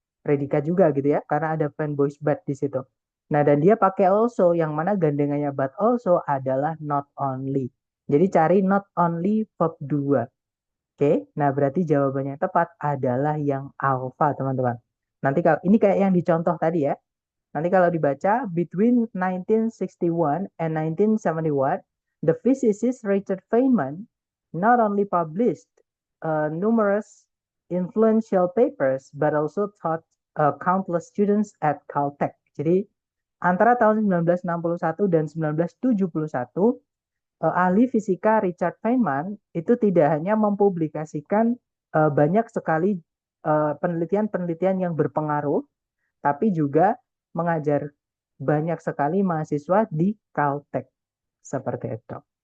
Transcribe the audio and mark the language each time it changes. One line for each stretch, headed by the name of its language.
Indonesian: Predikat juga gitu ya, karena ada fanboys but di situ. Nah, dan dia pakai also, yang mana gandengannya but also adalah not only. Jadi cari not only verb 2. Oke, nah berarti jawabannya yang tepat adalah yang alpha, teman-teman. Nanti kalau ini kayak yang dicontoh tadi ya. Nanti kalau dibaca,
English: between 1961 and 1971, the physicist Richard Feynman not only published numerous influential papers, but also taught countless students at Caltech.
Indonesian: Jadi antara tahun 1961 dan 1971, ahli fisika Richard Feynman itu tidak hanya mempublikasikan banyak sekali penelitian-penelitian yang berpengaruh, tapi juga mengajar banyak sekali mahasiswa di Caltech. Seperti itu.